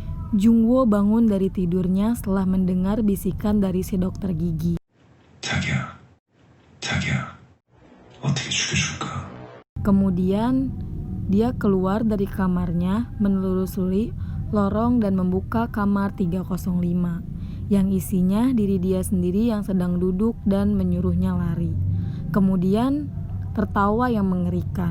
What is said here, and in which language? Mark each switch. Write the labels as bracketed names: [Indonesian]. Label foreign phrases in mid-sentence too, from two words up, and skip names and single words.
[Indonesian] Jungwoo bangun dari tidurnya setelah mendengar bisikan dari si dokter gigi. [Korean] 자기야, 자기야, 어떻게 죽여줄까? [Indonesian] Kemudian dia keluar dari kamarnya, menelusuri lorong dan membuka kamar 305 yang isinya diri dia sendiri yang sedang duduk dan menyuruhnya lari. Kemudian tertawa yang mengerikan.